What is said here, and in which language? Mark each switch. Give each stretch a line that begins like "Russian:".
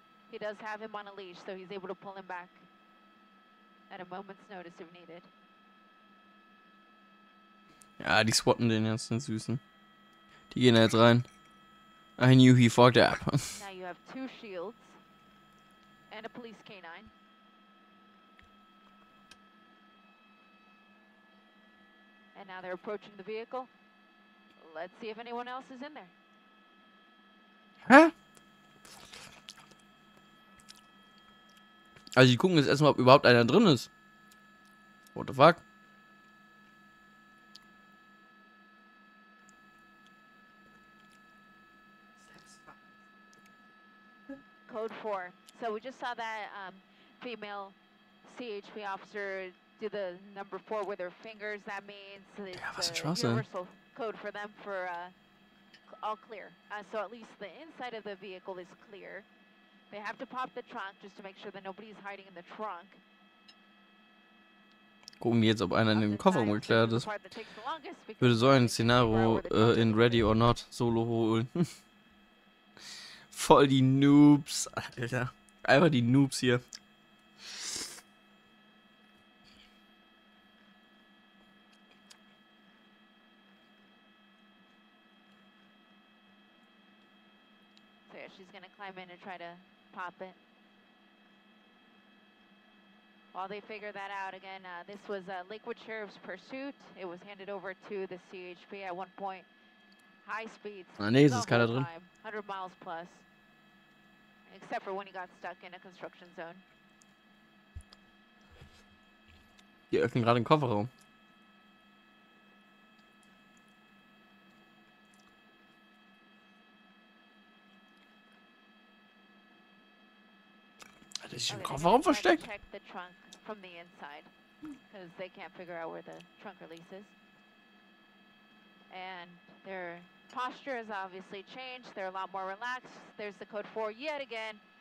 English: He does have him on a leash, so he's able to pull him back at a moment's notice if needed.
German: Ja, die swatten den jetzt, den Süßen. Die gehen da jetzt rein.
English: I knew he fucked up. Now you have 2 shields and a police canine. And now they're approaching the vehicle. Let's see if anyone else is in there. Hä?
German: Also die gucken jetzt erstmal, ob überhaupt einer drin ist.
English: What the fuck? Code 4. So we just saw that female CHP officer do the number 4 with her fingers. That means it's a universal code for them for all clear. So at least the inside of the vehicle is clear. They have to pop the trunk just to make sure that nobody's hiding in the trunk.
German: Gucken die jetzt, ob einer in dem Kofferraum geklärt ist. Würde so ein Szenario in Ready or Not Solo holen. Voll die Noobs, Alter. Einfach die Noobs hier.
English: So yeah, she's gonna climb in and try to pop it. While they figure that out, again, this was Lakewood Sheriff's pursuit. It was handed over to the CHP at one point. High speeds.
German: Ah, nee, ist keiner drin.
English: 100 miles plus. Except for when he got stuck in a construction zone.
German: Die öffnen gerade den Kofferraum. Hat er sich im Kofferraum versteckt?
English: Check the trunk from the inside, because they can't figure out where the trunk release is. And their posture has obviously changed. They're a lot more relaxed. There's the code 4 yet again.